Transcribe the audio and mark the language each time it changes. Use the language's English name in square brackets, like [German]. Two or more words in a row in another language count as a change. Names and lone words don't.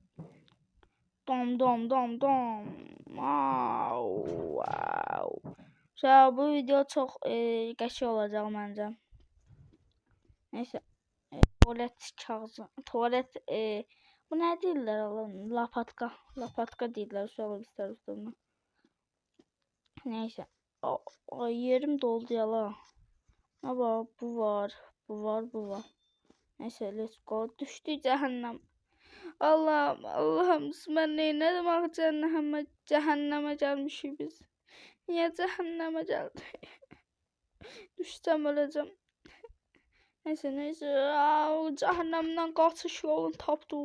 [Azerbaijani] Dom. Wow. Bu video çox qəşəng olacaq məncə. Neyse. Tuvalet kağızı. Tuvalet bu nə deyirlər oğlum? Lapatka deyirlər uşaqlar biz tərəfdən. Neyse. Yerim doldu yala. Ama bu var. Neyse, [English] let's go. [Azerbaijani] Düşdü cəhənnəm. Allahım, mən neynədim axı cəhənnəmə gəlmişik biz. Niyə cəhənnəmə gəldik? Düşsəm öləcəm. Neyse. Cəhənnəmdən qaçış yolunu tapdıq.